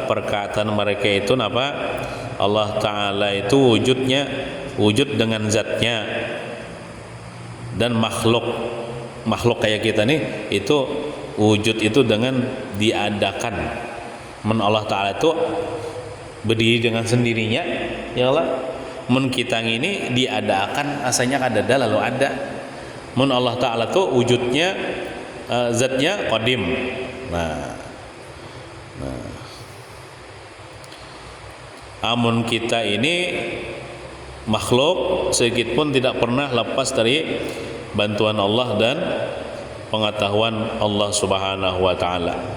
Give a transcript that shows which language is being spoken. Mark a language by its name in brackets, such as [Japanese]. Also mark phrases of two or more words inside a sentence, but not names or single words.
[Indonesian] Perkataan mereka itu apa? Allah Ta'ala itu wujudnya, wujud dengan zatnya, dan makhluk kayak kita nih itu wujud itu dengan diadakan. Allah Ta'ala itu berdiri dengan sendirinya, [Arabic] يا الله. [Banjar] Mun kita ini diadakan, asalnya kada ada lalu ada. Mun Allah Ta'ala tuh wujudnya, zatnya qadim. [Indonesian] Amun kita ini makhluk, sedikit pun tidak pernah lepas dari bantuan Allah dan pengetahuan Allah [Arabic] سبحانه وتعالى.